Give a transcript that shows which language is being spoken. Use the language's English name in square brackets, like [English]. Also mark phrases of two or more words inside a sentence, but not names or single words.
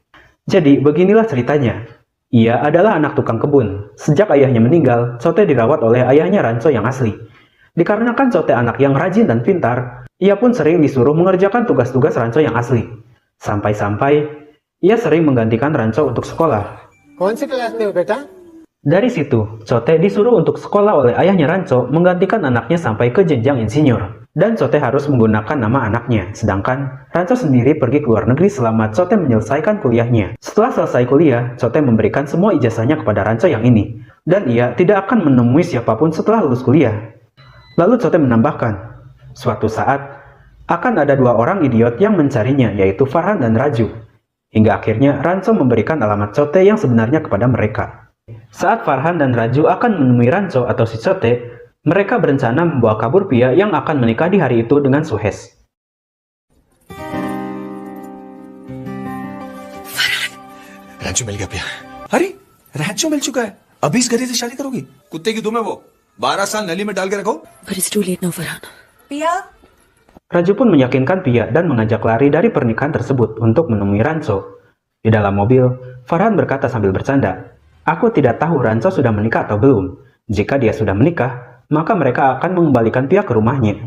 [Indonesian] Jadi, beginilah ceritanya. Ia adalah anak tukang kebun. Sejak ayahnya meninggal, Cote dirawat oleh ayahnya Ranco yang asli. Dikarenakan Cote anak yang rajin dan pintar, ia pun sering disuruh mengerjakan tugas-tugas Ranco yang asli. Sampai-sampai, ia sering menggantikan Ranco untuk sekolah. [Hindi] कौन सी क्लास में हो बेटा? [Indonesian] Dari situ, Cote disuruh untuk sekolah oleh ayahnya Ranco menggantikan anaknya sampai ke jenjang insinyur. Dan Cote harus menggunakan nama anaknya, sedangkan Ranco sendiri pergi ke luar negeri selama Cote menyelesaikan kuliahnya. Setelah selesai kuliah, Cote memberikan semua ijazahnya kepada Ranco yang ini, dan ia tidak akan menemui siapapun setelah lulus kuliah. Lalu Cote menambahkan, suatu saat akan ada dua orang idiot yang mencarinya, yaitu Farhan dan Raju. Hingga akhirnya Ranco memberikan alamat Cote yang sebenarnya kepada mereka. Saat Farhan dan Raju akan menemui Ranco atau si Cote, mereka berencana membawa kabur Pia yang akan menikah di hari itu dengan Suhes. [Hindi] रैंचो मिल गया पिया। अरे रैंचो मिल चुका है, अभी इस गधे से शादी करोगी? कुत्ते की दुम है वो, 12 साल नली में डाल के रखो। [English] But it's too late now, Farhan. Pia? [Indonesian] Raju pun meyakinkan Pia dan mengajak lari dari pernikahan tersebut untuk menemui Ranco. Di dalam mobil, Farhan berkata sambil bercanda, "Aku tidak tahu Ranco sudah menikah atau belum. Jika dia sudah menikah, maka mereka akan mengembalikan Pia ke rumahnya."